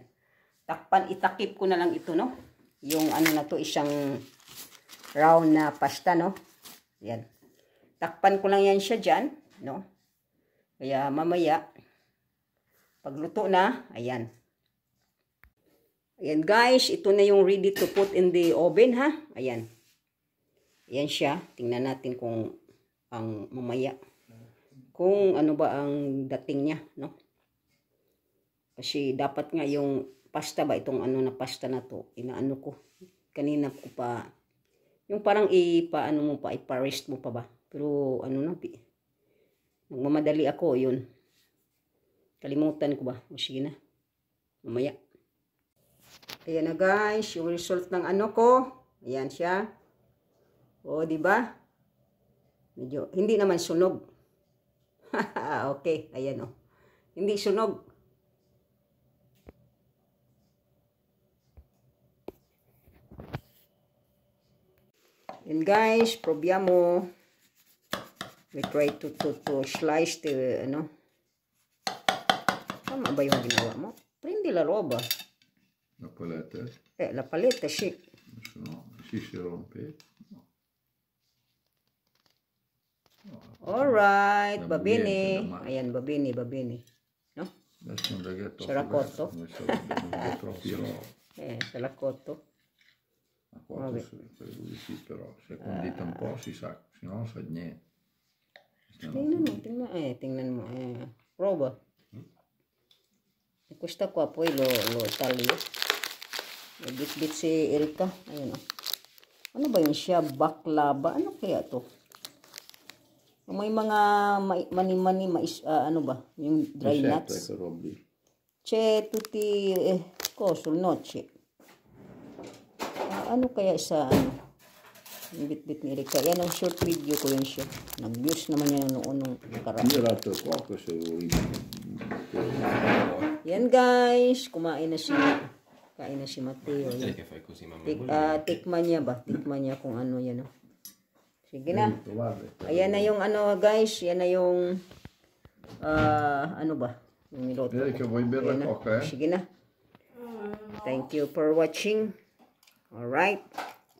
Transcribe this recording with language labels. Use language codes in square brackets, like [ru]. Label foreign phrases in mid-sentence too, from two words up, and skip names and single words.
[tl] Takpan, itakip ko na lang ito, no? Yung, ano na to, isang round na pasta, no? Yan. Takpan ko lang yan siya dyan, no? Kaya, mamaya, pagluto na, ayan. Ayan, guys, ito na yung [en] ready to put in the oven, [tl] ha? Ayan. Ayan siya. Tingnan natin kung ang mamaya kung ano ba ang dating niya, no? Kasi dapat nga yung pasta ba, itong ano na pasta na to, inaano ko kanina ko pa, yung parang ano mo pa, ipa-rest mo pa ba, pero ano na, nagmamadali ako, yun, kalimutan ko ba. O sige na, mamaya. Ayan na guys, yung result ng ano ko. Ayan siya. O, di ba? Medyo, hindi naman sunog. Okay, ayan o. Hindi sunog. [en] And guys, probiamo. We try to slice the, [tl] ano. Tama ba yung ginawa mo? [it] Prendi la roba. La paletta? La paletta, sì. No, si rompe. Alright, va bene. Ayan, va bene, va bene. No? Adesso non è Sarà cotto? È sarà cotto. Ma cotto lui sì, però se condita un po' si sa, se no non sa niente. [tl] Tingnan mo. [it] Prova. Questa qua poi lo taglio. [tl] Bit-bit si Erika. Ayun o. Ano ba yun siya? Baklava? Ano kaya to? May mga mani-mani, ano ba? Yung [en] dry nuts. [it] C'è tutti coso, noce. [tl] Ano kaya sa ano? Yung bit-bit ni Erika. Yan ang [en] short video [tl] ko yun siya. Nag-views naman yan noon nung nakaraan. Yan guys, kumain na siya. Kain na si Mateo. Tikman niya ba? Tikman niya kung ano yan. Oh. Sige na. Ayan na yung ano guys. Yan na yung ano ba? Yung niloto ko. Sige na. [en] Thank you for watching. Alright.